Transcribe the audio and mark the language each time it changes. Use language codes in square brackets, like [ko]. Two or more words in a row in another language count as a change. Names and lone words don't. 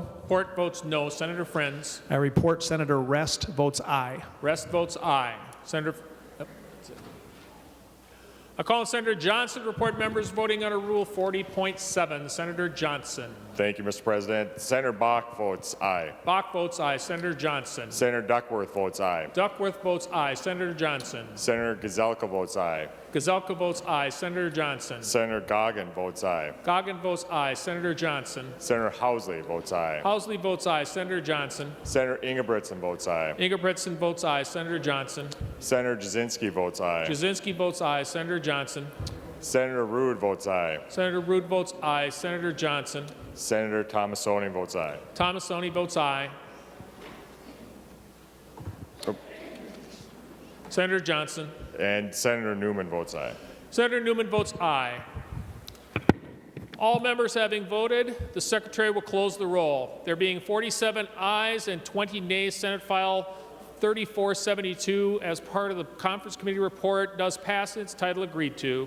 [en] Port votes no. Senator Friends. I report Senator Rest votes aye. Rest votes aye. Senator. I call on Senator Johnson to report members voting under Rule 40.7. Senator Johnson. Thank you, Mr. President. Senator Bach votes aye. Bach votes aye. Senator Johnson. Senator Duckworth votes aye. Duckworth votes aye. Senator Johnson. Senator Gazelka votes aye. Gazelka votes aye. Senator Johnson. Senator Goggin votes aye. Goggin votes aye. Senator Johnson. Senator Housley votes aye. Housley votes aye. Senator Johnson. Senator Ingebrigtsen votes aye. Ingebrigtsen votes aye. Senator Johnson. Senator Jasinski votes aye. Jasinski votes aye. Senator Johnson. Senator Rude votes aye. Senator Rude votes aye. Senator Johnson. Senator Thomasoni votes aye. Thomasoni votes aye. Oh. Senator Johnson. And Senator Newman votes aye. Senator Newman votes aye. All members having voted, the Secretary will close the roll. There being 47 ayes and 20 nays, Senate File 3472 as part of the Conference Committee report does pass in its title agreed to.